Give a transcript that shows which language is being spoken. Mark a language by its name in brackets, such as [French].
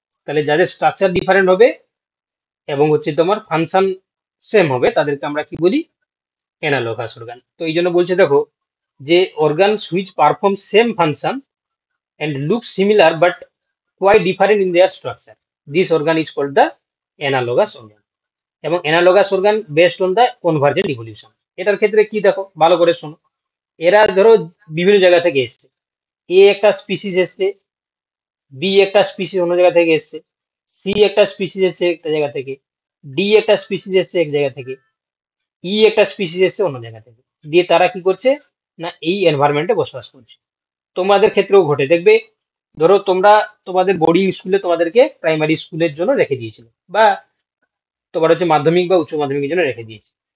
[Bangla] তাহলে যাদের structure different হবে এবং হচ্ছে তোমার ফাংশন সেম হবে, তাদেরকে আমরা কি বলি, অ্যানালগাস অর্গান। তো এই জন্য বলছে দেখো, [English] যে organs which perform same function and look similar but quite different in their structure. This organ is called the analogous organ. এবং analogous organ based on the convergent evolution. [Bangla] এটার ক্ষেত্রে কি দেখো, ভালো করে শোনো। এরা ধরো বিভিন্ন জায়গা থেকে এসছে, এ একটা স্পিসিস এসছে, বি একটা স্পিসিস অন্য জায়গা থেকে এসছে, সি একটা স্পিসিস এসছে একটা জায়গা থেকে, ডি একটা স্পিসিস এসছে এক জায়গা থেকে, ই একটা স্পিসিস এসছে অন্য জায়গা থেকে। দিয়ে তারা কি করছে না এই এনভায়রনমেন্টে বসবাস করছে। তোমাদের ক্ষেত্রেও ঘটে দেখবে, ধরো তোমরা তোমাদের বোর্ডিং স্কুলে তোমাদেরকে প্রাইমারি স্কুলের জন্য রেখে দিয়েছিল, বা তোমার হচ্ছে মাধ্যমিক বা উচ্চ মাধ্যমিকের জন্য রেখে দিয়েছে।